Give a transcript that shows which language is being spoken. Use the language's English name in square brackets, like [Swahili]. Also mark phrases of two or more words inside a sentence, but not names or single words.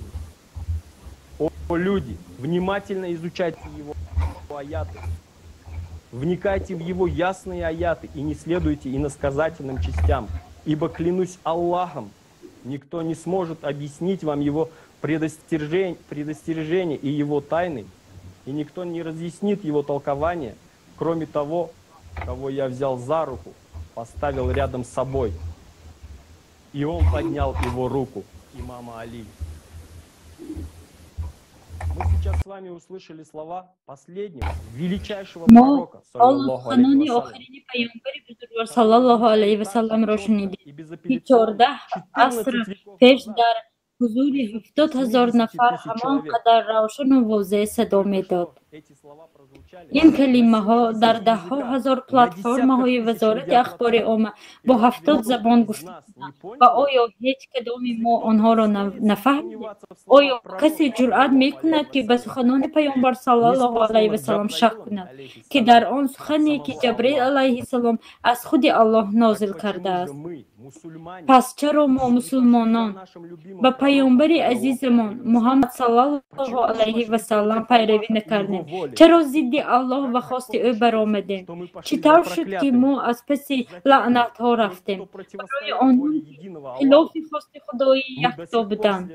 [Russian] О люди, внимательно изучайте его аяты, вникайте в его ясные аяты и не следуйте иносказательным частям, ибо клянусь Аллахом, никто не сможет объяснить вам его предостережение и его тайны, и никто не разъяснит его толкование, кроме того, кого я взял за руку, поставил рядом с собой, и он поднял его руку, имама Али. Мы сейчас с вами услышали слова последнего, величайшего пророка, саллаллаху [Arabic] عليه وسلم, [Tajik] рошниди. 14 пеш дар ҳузури 70,000 нафар ҳамон қадар равшану возеҳ садо медод. ин калимаҳо дар даҳҳо ҳазор платформаҳои вазорати ахбори омма бо 70 забон гуфта ва оё ҳеҷ кадоми мо онҳоро нафаҳмид? оё касе ҷуръат мекунад ки ба суханони паёмбар [Arabic] صلى الله عليه وسلم [Tajik] шак кунад ки дар он сухане ки ҷабраил алайҳиссалом аз худи Аллоҳ нозил кардааст? [Persian] پس چرا ما مسلمانان به پیامبر عزیزمان محمد [Arabic] صلی الله علیه و سلم [Persian] پیروی نکردیم؟ چرا ضد الله و خواست او برآمدیم؟ چطور شد که ما از پس لعنت ها رفتیم؟ برای آنان خلاف خواست خدای یکتا بودند.